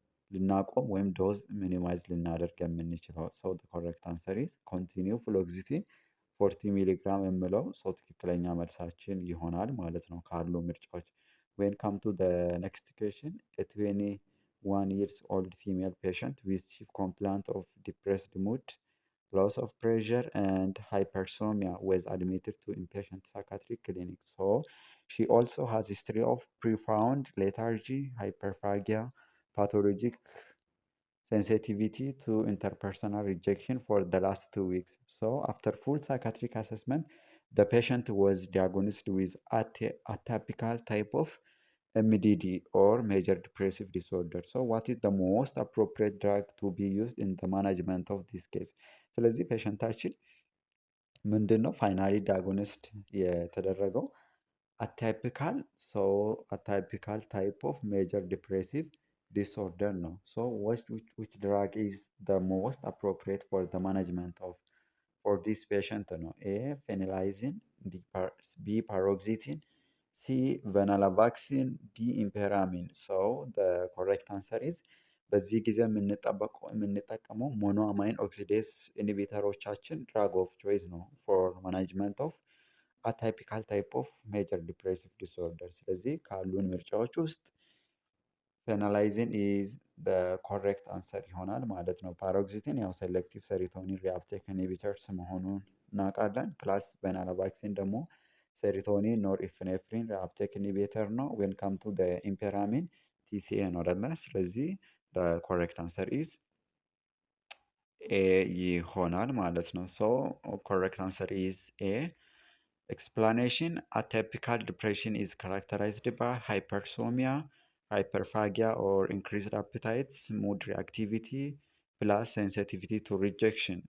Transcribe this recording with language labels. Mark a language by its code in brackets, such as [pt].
[am] ልናቆም ወይም ዶዝ ሚኒማይዝ ልናደርግ የምንችለው። ሰው ኮሬክት አንሰር ኢዝ ኮንቲኒው ፍሎክሲቲን 40 ሚሊግራም የምለው ሰው ትክክለኛ መልሳችን ይሆናል ማለት ነው ካሉ ምርጫዎች። [en] ዌን ካም ቱ ደ ኔክስት ኩዌስችን ኤ 21 years old female patient with chief complaint of depressed mood, loss of pressure, and hypersomnia was admitted to inpatient psychiatric clinic. So she also has history of profound lethargy, hyperphagia, pathologic sensitivity to interpersonal rejection for the last 2 weeks. So after full psychiatric assessment, the patient was diagnosed with atypical type of MDD or major depressive disorder. So what is the most appropriate drug to be used in the management of this case? [am] ስለዚህ ፔሸንታችን ምንድን ነው ፋይናሊ ዳያግኖስድ የተደረገው አታይፒካል አታይፒካል ታይፕ ኦፍ ሜጀር ዲፕሬሲቭ disorder ነው። [en] So which drug is the most appropriate for the management of for this patient [am] ነው? [en] A phenylaxine, B paroxetine, C venlafaxine, D imperamine. So the correct answer is [am] በዚህ ጊዜ የምንጠቀመው ሞኖ አማይን ኦክሲዴስ ኢንሂቢተሮቻችን ድራግ ኦፍ ቾይስ ነው ፎር ማናጅመንት ኦፍ አታይፒካል ታይፕ ኦፍ ሜጀር ዲፕሬሲቭ ዲስኦርደር። ስለዚህ ካሉን ምርጫዎች ውስጥ ፌናላይዝን ኢዝ ኮሬክት አንሰር ይሆናል ማለት ነው። ፓሮክሲቲን ያው ሴሌክቲቭ ሴሪቶኒን ሪአፕቴክ ኢንሂቢተርስ መሆኑን እናውቃለን። ፕላስ ቬናላባክሲን ደግሞ ሴሪቶኒን ኖር ኢፕኔፍሪን ሪአፕቴክ ኢንሂቢተር ነው። [en] ዌን ካም ቱ [am] ኢምፔራሚን ቲሲኤ ነው አይደለ? ስለዚህ ኮሬክት አንሰር ኢዝ ኤ ይሆናል ማለት ነው። [en] ሶ ኮሬክት አንሰር ኢዝ ኤ። Explanation: atypical depression is characterized by hypersomnia, hyperphagia, or increased appetites, mood reactivity, plus sensitivity to rejection.